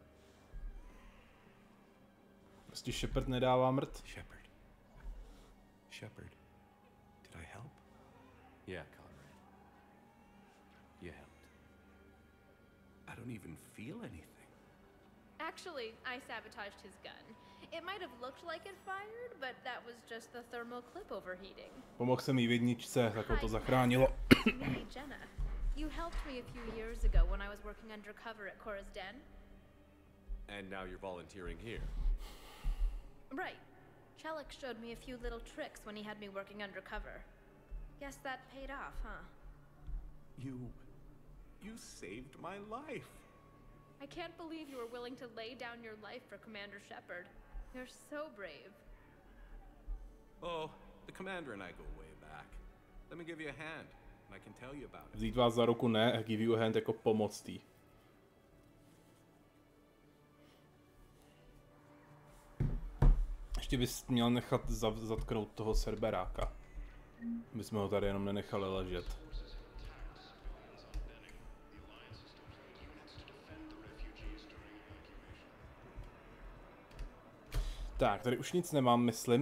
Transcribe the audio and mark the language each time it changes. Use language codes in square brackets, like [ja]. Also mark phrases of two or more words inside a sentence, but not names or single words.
[cs] Prostě Shepard nedává mrt. [en] Shepard, did I help? Yeah, Conrad. You helped. I don't even feel anything. Actually, I sabotaged his gun. It might have looked like it fired, but that was just the thermal clip overheating. [cs] Pomohl jsem jí v jedničce, tak ho to zachránilo. [en] Me, Jenna. You helped me a few years ago when I was working undercover at Cora's Den. And now you're volunteering here. Right. Chelik showed me a few little tricks when he had me working undercover. Guess that paid off, huh? You saved my life. I can't believe you were willing to lay down your life for Commander Shepard. You're so brave. Oh, the commander and I go way back. Let me give you a hand, and I can tell you about it. [cs] Vzít vás za ruku ne, a [en] give you a hand [cs] jako pomoctý. Ještě bys měl nechat zatknout toho Cerberáka. My jsme ho tady jenom nenechali ležet. Tak, tady už nic nemám, myslím.